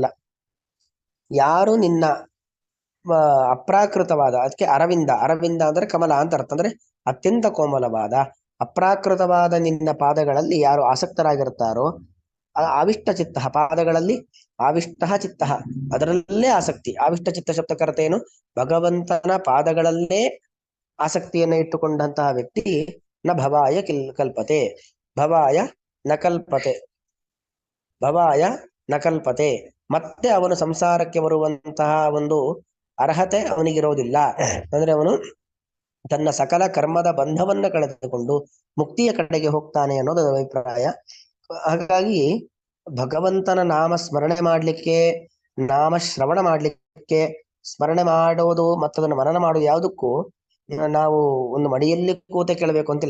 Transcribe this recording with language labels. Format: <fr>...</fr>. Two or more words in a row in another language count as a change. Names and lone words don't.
<kn>ಯಾರು ನಿನ್ನ ಅಪ್ರಾಕೃತವಾದ, ಅದಕ್ಕೆ ಅರವಿಂದ ಅಂದ್ರೆ ಕಮಲ ಅಂತ ಅರ್ಥ, ಅಂದ್ರೆ ಅತ್ಯಂತ ಕೋಮಲವಾದ ಅಪ್ರಾಕೃತವಾದ ನಿನ್ನ ಪಾದಗಳಲ್ಲಿ ಯಾರು ಆಸಕ್ತರಾಗಿರ್ತಾರೋ, ಆವಿಷ್ಟ ಚಿತ್ತ, ಪಾದಗಳಲ್ಲಿ ಆವಿಷ್ಟ ಚಿತ್ತ, ಅದರಲ್ಲೇ ಆಸಕ್ತಿ. ಆವಿಷ್ಟ ಚಿತ್ತ ಶಬ್ದಕರ್ತ ಏನು? ಭಗವಂತನ ಪಾದಗಳಲ್ಲೇ ಆಸಕ್ತಿಯನ್ನ ಇಟ್ಟುಕೊಂಡಂತಹ ವ್ಯಕ್ತಿ</kn> <sa>ನ ಭವಾಯ ಕಲ್ಪತೆ, ಭವಾಯ ನ ಕಲ್ಪತೆ,</sa> <kn>ಮತ್ತೆ ಅವನು ಸಂಸಾರಕ್ಕೆ ಬರುವಂತಹ ಒಂದು ಅರ್ಹತೆ ಅವನಿಗಿರೋದಿಲ್ಲ. ಅಂದ್ರೆ ಅವನು ತನ್ನ ಸಕಲ ಕರ್ಮದ ಬಂಧವನ್ನ ಕಳೆದುಕೊಂಡು ಮುಕ್ತಿಯ ಕಡೆಗೆ ಹೋಗ್ತಾನೆ ಅನ್ನೋದು ಅಭಿಪ್ರಾಯ. ಹಾಗಾಗಿ ಭಗವಂತನ ನಾಮ ಸ್ಮರಣೆ ಮಾಡ್ಲಿಕ್ಕೆ, ನಾಮ ಶ್ರವಣ ಮಾಡ್ಲಿಕ್ಕೆ, ಸ್ಮರಣೆ ಮಾಡೋದು ಮತ್ತದನ್ನು ಮನನ ಮಾಡೋದು ಯಾವುದಕ್ಕೂ ನಾವು ಒಂದು ಮಡಿಯಲ್ಲಿ ಕೂತೆ ಕೇಳಬೇಕು ಅಂತಿಲ್ಲ.</kn>